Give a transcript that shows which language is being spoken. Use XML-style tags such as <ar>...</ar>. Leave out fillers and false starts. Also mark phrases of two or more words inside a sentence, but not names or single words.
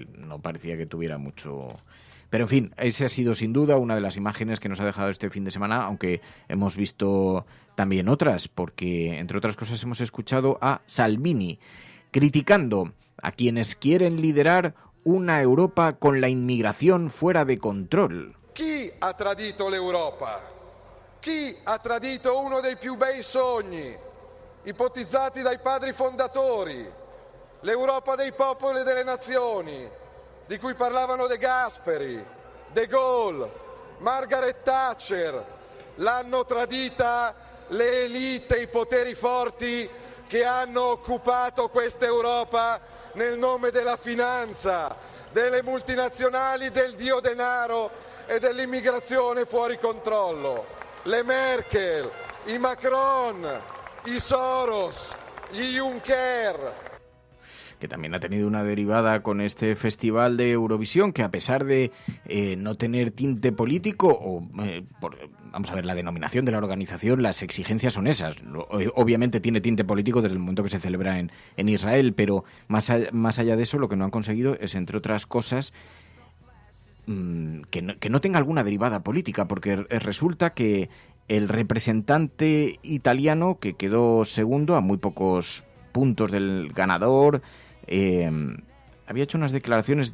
<es>No parecía que tuviera mucho... Pero en fin, esa ha sido sin duda una de las imágenes que nos ha dejado este fin de semana, aunque hemos visto también otras, porque entre otras cosas hemos escuchado a Salvini criticando a quienes quieren liderar una Europa con la inmigración fuera de control.</es> <it>Chi ha tradito l'Europa? Chi ha tradito uno dei più bei sogni ipotizzati dai padri fondatori, l'Europa dei popoli e delle nazioni, di cui parlavano De Gasperi, De Gaulle, Margaret Thatcher? L'hanno tradita le elite, i poteri forti che hanno occupato questa Europa nel nome della finanza, delle multinazionali, del dio denaro e dell'immigrazione fuori controllo. Le Merkel, i Macron, i Soros, gli Juncker.</it> <es>Que también ha tenido una derivada con este festival de Eurovisión, que a pesar de no tener tinte político, vamos a ver, la denominación de la organización, las exigencias son esas. Obviamente tiene tinte político desde el momento que se celebra en Israel, pero más allá de eso, lo que no han conseguido es, entre otras cosas, que no tenga alguna derivada política, porque resulta que el representante italiano, que quedó segundo a muy pocos puntos del ganador, había hecho unas declaraciones.</es>